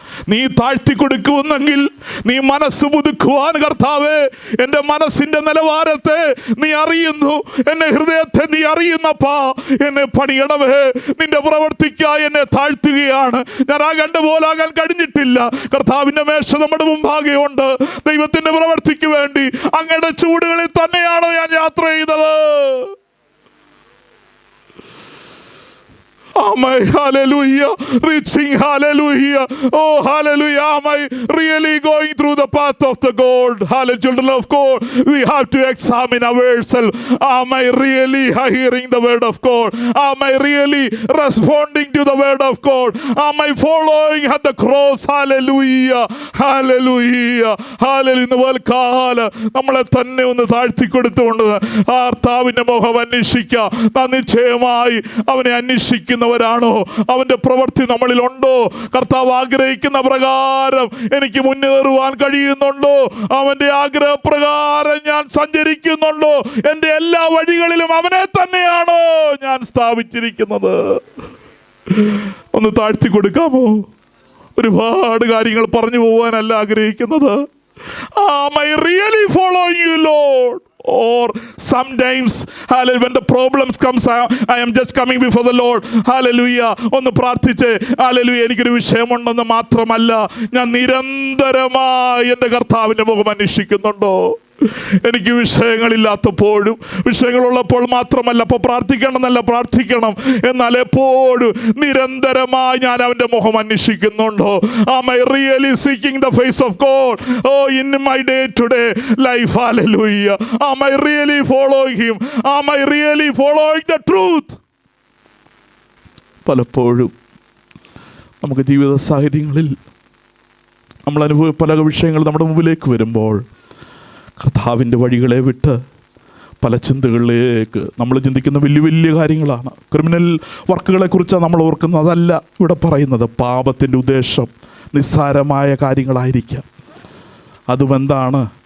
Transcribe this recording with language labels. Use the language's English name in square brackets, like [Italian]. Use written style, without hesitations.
[Malayalam] നീ താഴ്ത്തി കൊടുക്കുമെന്നെങ്കിൽ നീ മനസ്സ് പുതുക്കുവാൻ, കർത്താവേ എൻ്റെ മനസ്സിൻ്റെ നിലവാരത്തെ നീ അറിയുന്നു, എൻ്റെ ഹൃദയത്തെ നീ അറിയുന്നപ്പാ, എന്നെ പണിയണമേ, നിന്റെ പ്രവർത്തിക്കായി എന്നെ താഴ്ത്തുകയാണ്. ഞാൻ ആ കണ്ടുപോലാകാൻ കഴിഞ്ഞിട്ടില്ല. കർത്താവിൻ്റെ മേശ നമ്മുടെ മുമ്പാകെ ഉണ്ട്. ദൈവത്തിൻ്റെ പ്രവർത്തിക്ക് വേണ്ടി അങ്ങയുടെ ചൂടുകളിൽ തന്നെയാണോ ഞാൻ യാത്ര ചെയ്തത്? [English] Am I, hallelujah, reaching, hallelujah, oh hallelujah, am I really going through the path of the gold? Hallelujah, children of God, we have to examine ourselves. Am I really hearing the word of God? Am I really responding to the word of God? Am I following at the cross? Hallelujah, hallelujah, hallelujah. [Malayalam] ഇന്ന് പോൽക്കാലം നമ്മളെ തന്നെ ഒന്ന് താഴ്ത്തി കൊടുത്തുകൊണ്ട് കർത്താവിൻ്റെ മുഖം അന്വേഷിക്കുക. നിശ്ചയമായി അവനെ അന്വേഷിക്കുന്നവരാണോ? അവൻ്റെ പ്രവൃത്തി നമ്മളിലുണ്ടോ? കർത്താവ് ആഗ്രഹിക്കുന്ന പ്രകാരം എനിക്ക് മുന്നേറുവാൻ കഴിയുന്നുണ്ടോ? അവൻ്റെ ആഗ്രഹപ്രകാരം ഞാൻ സഞ്ചരിക്കുന്നുണ്ടോ? എൻ്റെ എല്ലാ വഴികളിലും അവനെ തന്നെയാണോ ഞാൻ സ്ഥാപിച്ചിരിക്കുന്നത്? ഒന്ന് താഴ്ത്തി കൊടുക്കാമോ? ഒരുപാട് കാര്യങ്ങൾ പറഞ്ഞു പോകാനല്ല ആഗ്രഹിക്കുന്നത്. [English] Am I really following you, Lord? Or sometimes, hallelujah, when the problems comes, I am just coming before the Lord. [Malayalam] Hallelujah, ഒന്ന് പ്രാർത്ഥിച്ച് hallelujah എനിക്കൊരു വിഷയമുണ്ടെന്ന് മാത്രമല്ല, ഞാൻ നിരന്തരമായി എൻ്റെ കർത്താവിൻ്റെ മുഖം അന്വേഷിക്കുന്നുണ്ടോ? എനിക്ക് വിഷയങ്ങളില്ലാത്തപ്പോഴും, വിഷയങ്ങളുള്ളപ്പോൾ മാത്രമല്ല അപ്പോൾ പ്രാർത്ഥിക്കണമെന്നല്ല, പ്രാർത്ഥിക്കണം, എന്നാൽ എപ്പോഴും നിരന്തരമായി ഞാൻ അവൻ്റെ മുഖം അന്വേഷിക്കുന്നുണ്ടോ? [English] Am I really seeking the face of God? Oh, in my day-to-day life, hallelujah, am I really following him? Am I really following the truth? [Malayalam] പലപ്പോഴും നമുക്ക് ജീവിത സാഹചര്യങ്ങളിൽ നമ്മൾ പല വിഷയങ്ങൾ നമ്മുടെ മുമ്പിലേക്ക് വരുമ്പോൾ കർത്താവിൻ്റെ വഴികളെ വിട്ട് പല ചിന്തകളിലേക്ക് നമ്മൾ ചിന്തിക്കുന്ന വലിയ വലിയ കാര്യങ്ങളാണ്. ക്രിമിനൽ വർക്കുകളെക്കുറിച്ചാണ് നമ്മൾ ഓർക്കുന്നത്. അതല്ല ഇവിടെ പറയുന്നത്. പാപത്തിൻ്റെ ഉദ്ദേശം നിസ്സാരമായ കാര്യങ്ങളായിരിക്കാം. അതും എന്താണ്?